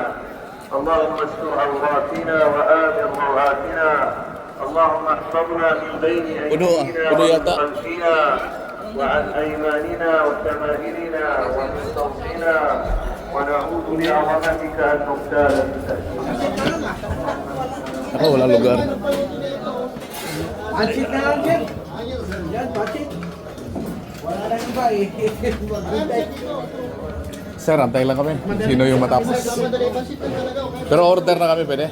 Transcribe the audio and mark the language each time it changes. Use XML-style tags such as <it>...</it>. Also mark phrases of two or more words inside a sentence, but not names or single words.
<ar>اللهم استر عوراتنا وآمن روعاتنا. اللهم احفظنا من بين أيدينا ومن خلفنا وعن أيماننا وشمائلنا ومن فوقنا ونعوذ بعظمتك أن نغتال من تحتنا.</ar> <tl>Ako, wala lugar. Ansit na lang, Jeff. Yan, patit. Wala na iba eh. Sir, antay lang kami. Sino yung matapos? Pero order na kami, pwede?</tl>